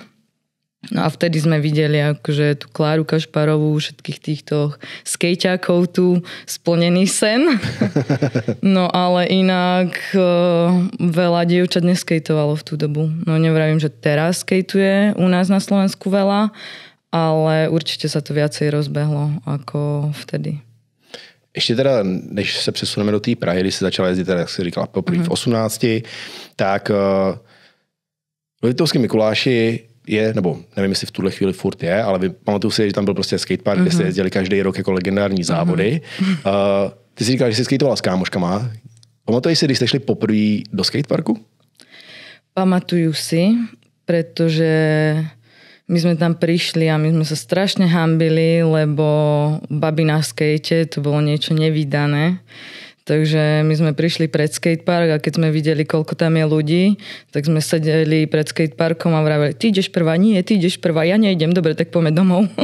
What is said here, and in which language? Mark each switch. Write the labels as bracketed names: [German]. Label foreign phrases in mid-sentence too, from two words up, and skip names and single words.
[Slovak] No a vtedy sme videli akože tú Kláru Kašparovú, všetkých týchto skejťákov tu splnený sen. No ale inak veľa dievčat neskejtovalo v tú dobu. No nevravím, že teraz skejtuje u nás na Slovensku veľa, ale [Czech] určitě se to [Slovak] viacej rozbehlo jako vtedy. [Czech] Ještě teda, než se přesuneme do té Prahy, když jsi začala jezdit, jak jsi říkala, poprvé v 18, tak v Liptovském Mikuláši je, nebo nevím, jestli v tuhle chvíli furt je, ale pamatuju si, že tam byl prostě skatepark, kde se jezdili každý rok jako legendární závody. Ty jsi říkala, že jsi skatovala s kámoškama. Pamatuješ si, když jste šli poprvé do skateparku? [Slovak] Pamatuju si, protože my sme tam prišli a my sme sa strašne hanbili, lebo baby na skate, to bolo niečo nevídané. Takže my sme prišli pred skatepark a keď sme videli, koľko tam je ľudí, tak sme sedeli pred skateparkom a vraveli, ty ideš prvá, nie, ty ideš prvá, ja nejdem, dobre, tak poďme domov.